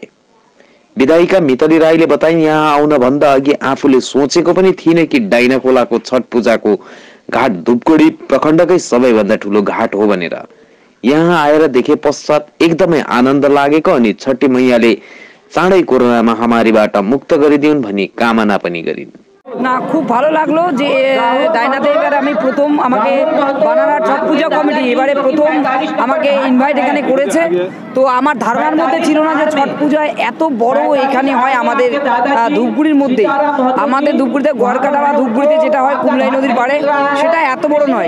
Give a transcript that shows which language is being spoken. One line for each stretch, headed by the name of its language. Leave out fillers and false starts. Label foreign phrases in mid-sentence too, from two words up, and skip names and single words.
Nepali: विधायिका मितली राईले बताइन्, यहाँ आउन भन्दा अघि आफूले सोचेको पनि थिएन कि डाइनाखोलाको छठ पूजाको घाट धुपगढी प्रखण्डकै सबैभन्दा ठुलो घाट हो भनेर। यहाँ आएर देखे पश्चात एकदमै आनन्द लागेको अनि छठी मैयाले चाँडै कोरोना महामारीबाट मुक्त गरिदिउन् भनी कामना पनि गरिन्।
Bangla: না খুব ভালো লাগলো যে ডাইনাতে এবারে আমি প্রথম আমাকে বানারঘাট ছট পূজা কমিটি এবারে প্রথম আমাকে ইনভাইট এখানে করেছে। তো আমার ধারণার মধ্যে ছিল না যে ছট পূজা এত বড় এখানে হয় আমাদের ধূপগুড়ির মধ্যে। আমাদের ধূপগুড়িতে গড়কাটা বা ধূপগুড়িতে যেটা হয় কুমলাই নদীর পাড়ে সেটা এত বড় নয়।